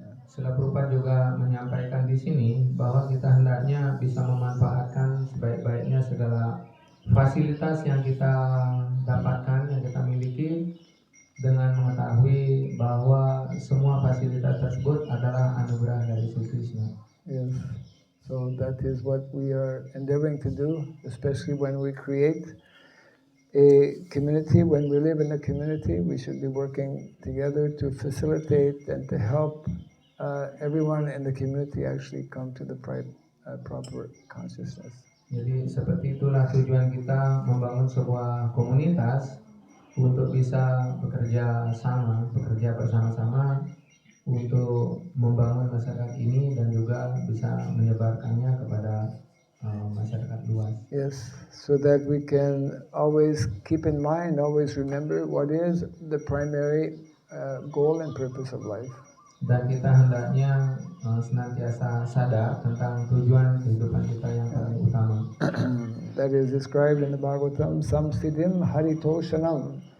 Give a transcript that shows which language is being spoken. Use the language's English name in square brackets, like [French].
[Indonesian] Srila Prabhupada juga menyampaikan di sini bahwa kita hendaknya bisa memanfaatkan sebaik-baiknya segala fasilitas yang kita dapatkan, yang kita miliki, dengan mengetahui bahwa semua fasilitas tersebut adalah anugerah dari Sri Krishna. [English] Yes. So that is what we are endeavoring to do, especially when we create a community. When we live in a community, we should be working together to facilitate and to help everyone in the community actually come to the proper consciousness. [Indonesian] Jadi seperti itulah tujuan kita membangun sebuah komunitas untuk bisa bekerja bersama-sama untuk membangun masyarakat ini dan juga bisa menyebarkannya kepada masyarakat luas. [English] Yes, so that we can always keep in mind, always remember what is the primary goal and purpose of life. [Indonesian] Dan kita hendaknya senantiasa sadar tentang tujuan kehidupan kita yang paling utama. [English] That is described in the Bhagavatam, samsthitim haritoshanam.